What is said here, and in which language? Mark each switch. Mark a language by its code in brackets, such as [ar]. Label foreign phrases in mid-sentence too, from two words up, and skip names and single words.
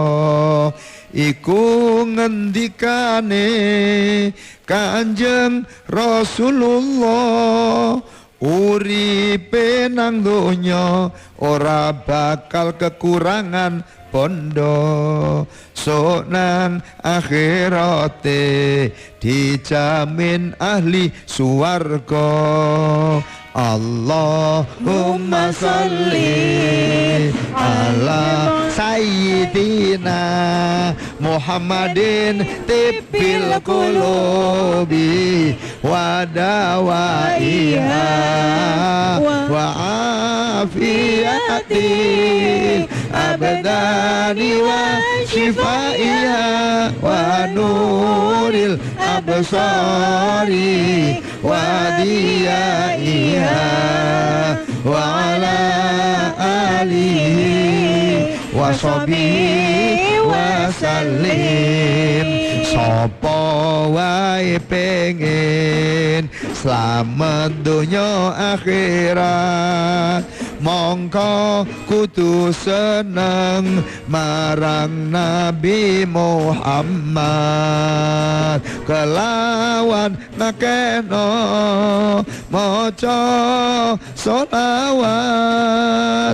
[jv] Iku ngendikane Kanjeng Rasulullah, uripe nang donya ora bakal kekurangan bondo, sok nang akhirate dijamin ahli suwarga. [ar] اللهم صل على سيدنا محمد طب القلوب ودوائها وعافية الأبدان وشفائها ونور الأبصار وضيائها وعلى آله وصحبه وسلم. [jv] Sapa wae pengen slamet donya akhirat, mongko kudu seneng marang Nabi Muhammad, kelawan nakeno maca solawat.